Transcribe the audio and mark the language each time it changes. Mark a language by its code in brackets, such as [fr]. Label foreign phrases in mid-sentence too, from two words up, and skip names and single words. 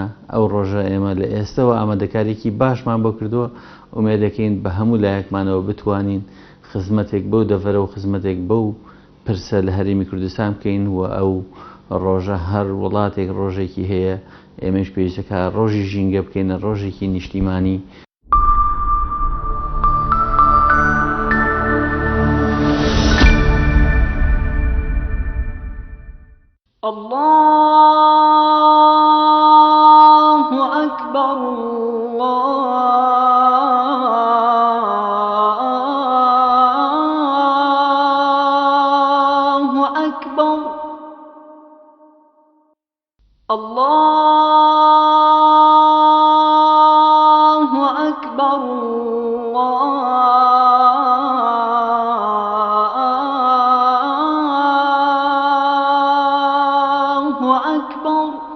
[ckb] ئەو ڕۆژە ئێمە لە ئێستەوە ئامادەکاریی باشمان بۆ کردووە. ئومێدەکەین بە هەموو لایەکمانەوە بتوانین خزمەتێک بەو دەڤەرە و خزمەتێک بەو پرسە لە هەرێمی کوردستان بکەین و ئەو ڕۆژە هەر وڵاتێک ڕۆژێکی هەیە ئێمەش پێویستەکە ڕۆژی ژینگە بکەینە ڕۆژێکی نیشتیمانی. [ar] الله أكبر الله أكبر الله أكبر الله أكبر.